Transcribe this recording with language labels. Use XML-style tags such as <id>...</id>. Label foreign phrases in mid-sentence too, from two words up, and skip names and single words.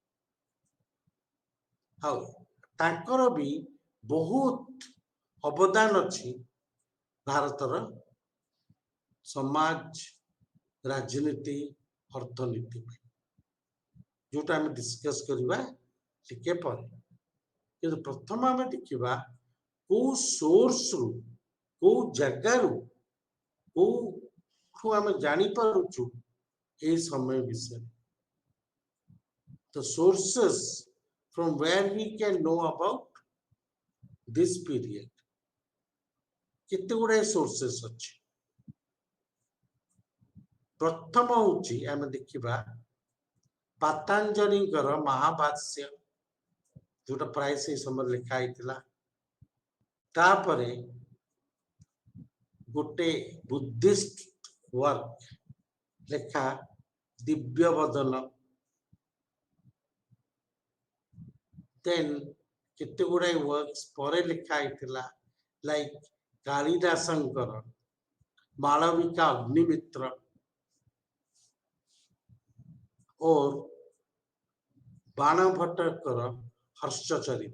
<or>ଆଉ ତାଙ୍କର ବି ବହୁତ ଅବଦାନ ଅଛି ଭାରତର ସମାଜ, ରାଜନୀତି, ଅର୍ଥନୀତି ପାଇଁ, ଯୋଉଟା ଆମେ ଡିସ୍କସ କରିବା ଟିକେ ପରେ। କିନ୍ତୁ ପ୍ରଥମେ ଆମେ ଦେଖିବା କୋଉ ସୋର୍ସରୁ, କୋଉ ଜାଗାରୁ, କୋଉଠୁ ଆମେ ଜାଣିପାରୁଛୁ</or> <bn>এই সময় বিষয়ে।</bn> <en>The sources from where we can know about this period,</en> <or>କେତେ ଗୁଡ଼ାଏ sources ଅଛି। ପ୍ରଥମ ହଉଛି ଆମେ ଦେଖିବା ପାତାଞ୍ଜଳିଙ୍କର ମହାଭାଷ୍ୟ, ଯୋଉଟା ପ୍ରାୟ ସେଇ ସମୟରେ ଲେଖା ହେଇଥିଲା। ତାପରେ ଗୋଟେ</or> <en>Buddhist work</en> <or>ଲେଖା ଦିବ୍ୟ ବଦନ, ଦେନ୍ କେତେ ଗୁଡ଼ାଏ ୱାର୍କସ୍ ପରେ ଲେଖା ହେଇଥିଲା, ଲାଇକ୍ କାଳିଦାସଙ୍କର ମାଳବିକା ଅଗ୍ନିମିତ୍ର ଓ ବାଣଭଟ୍ଟଙ୍କର ହର୍ଷଚରିତ।</or>